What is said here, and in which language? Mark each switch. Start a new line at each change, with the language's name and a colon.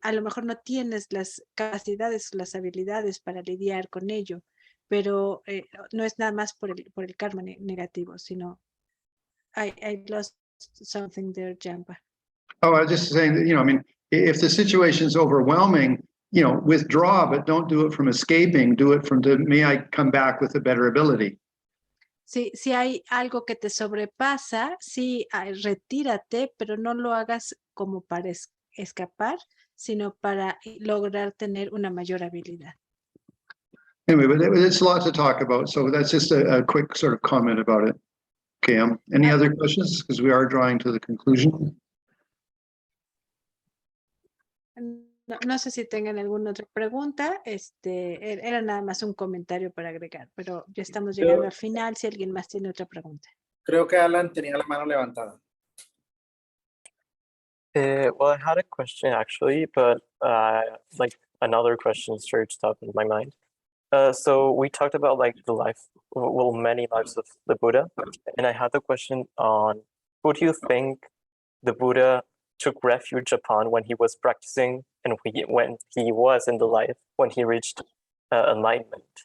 Spanish: A lo mejor no tienes las capacidades, las habilidades para lidiar con ello, pero no es nada más por el karma negativo, sino
English: I lost something there, Jampa. Oh, I was just saying that, I mean, if the situation is overwhelming, withdraw, but don't do it from escaping. Do it from may I come back with a better ability.
Spanish: Sí, si hay algo que te sobrepasa, sí, retírate, pero no lo hagas como para escapar, sino para lograr tener una mayor habilidad.
English: Anyway, but it's a lot to talk about, so that's just a quick sort of comment about it. Okay, any other questions? Because we are drawing to the conclusion.
Spanish: No sé si tengan alguna otra pregunta. Era nada más un comentario para agregar, pero ya estamos llegando al final. Si alguien más tiene otra pregunta. Creo que Alan tenía la mano levantada.
English: Well, I had a question actually, but like another question surged up in my mind. So we talked about like the life, well, many lives of the Buddha, and I had the question on who do you think the Buddha took refuge upon when he was practicing and when he was in the life, when he reached enlightenment?